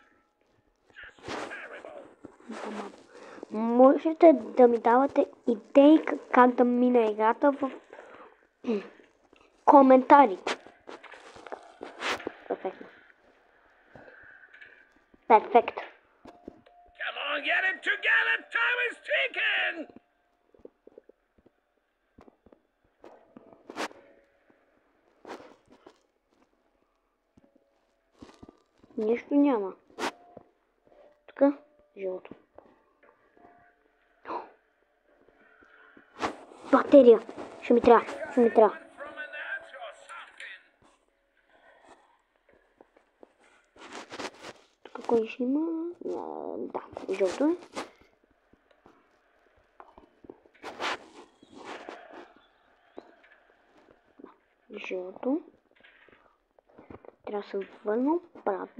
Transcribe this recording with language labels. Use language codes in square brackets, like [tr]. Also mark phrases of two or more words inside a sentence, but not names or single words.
[bg] Можете да ми давате идеи как да мина играта в коментарите. Перфектно. Перфект. [en] Come on, get it together. Time is ticking. [bg] Нищо няма. Така, жълто. Батерия. Ще ми трябва. Ще ми трябва. [en] From an ass or something. [bg] Тук кой ще има? Да, жълто е. Жълто. Трябва да се върна обратно.